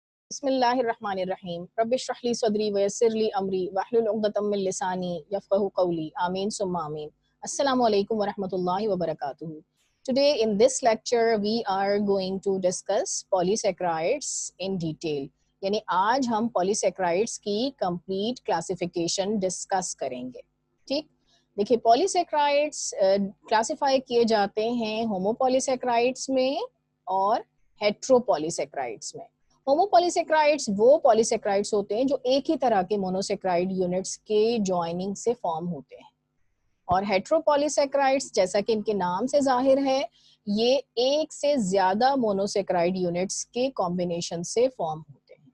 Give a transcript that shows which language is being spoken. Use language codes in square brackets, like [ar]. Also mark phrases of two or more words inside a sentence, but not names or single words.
[ar] بسم الله الرحمن الرحيم رب اشرح لي صدري ويسر لي أمري واحلل عقدة من لساني يفقهوا قولي آمين ثم آمين. السلام عليكم ورحمة الله وبركاته. [en] Today in this lecture we are going to discuss polysaccharides in detail। [hi] यानी आज हम polysaccharides की [en] complete classification discuss [hi] करेंगे। ठीक, देखिए polysaccharides classify किए जाते हैं homopolysaccharides में और heteropolysaccharides में। होमोपॉलीसेक्राइड्स वो पॉलीसेक्राइड्स होते हैं जो एक ही तरह के [en] monosaccharide units [hi] के जॉइनिंग से फॉर्म होते हैं, और हेट्रोपॉलीसेक्राइड्स जैसा कि इनके नाम से जाहिर है ये एक से ज्यादा [en] monosaccharide units [hi] के कॉम्बिनेशन से फॉर्म होते हैं।